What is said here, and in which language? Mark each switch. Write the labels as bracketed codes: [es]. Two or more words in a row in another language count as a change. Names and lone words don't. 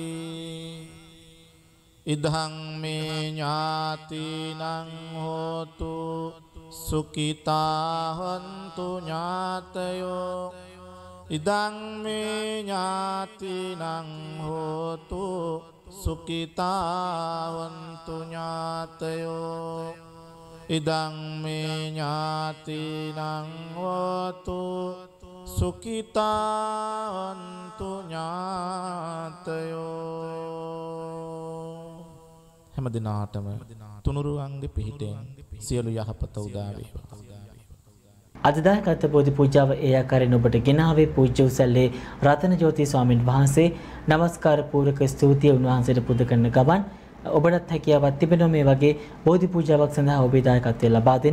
[pi] ඉදං මේ ඥාතිනං හෝතු සුඛිතා හොන්තු ඥාතයෝ ඉදං මේ ඥාතිනං හෝතු සුඛිතා හොන්තු ඥාතයෝ ඉදං මේ ඥාතිනං හෝතු සුඛිතා හොන්තු ඥාතයෝ [si] හැම දිනාටම තුනුරුවන්ගේ පිහිටෙන් සියලු යහපත උදා වේවා. අද දායකත්ව බෝධි පූජාව ඒ ආකාරයෙන් ඔබට ගෙනාවේ පූජ්‍ය උසල්ලේ රතන ජෝති ස්වාමීන් වහන්සේ. නමස්කාර පූර්වක ස්තුතිය උන්වහන්සේට පුද කරන ගමන් ඔබටත් හැකියාවක් තිබෙනවා මේ වගේ බෝධි පූජාවක් සඳහා ඔබේ දායකත්වය ලබා දෙන්න.